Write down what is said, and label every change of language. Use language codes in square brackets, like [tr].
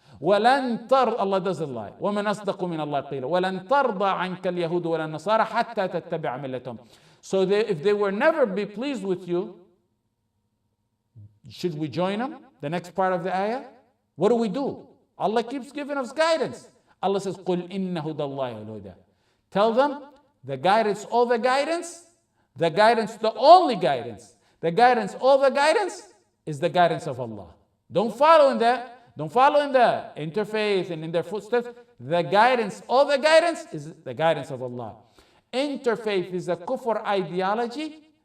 [ar] وَلَن تَرْضَى. [en] Allah doesn't lie. [ar] وَمَنْ أَصْدَقُ مِنَ اللَّهِ قِيلًا. وَلَن تَرْضَى عَنْكَ الْيَهُودُ وَلَا النَّصَارَى حَتَّى تَتَّبِعَ مِلَّتَهُم. [en] So if they will never be pleased with you, should we join them? The next part of the ayah. What do? Allah keeps giving us guidance. Allah says, [ar] قُلْ إِنَّ هُدَى اللَّهِ وَالْهُدَى. [en] Tell them, the guidance, all the guidance, the only guidance, all the guidance is the guidance of Allah. Don't follow in that. Don't follow in the interfaith and in their footsteps. The guidance, all the guidance is the guidance of Allah. Interfaith is a kufr ideology.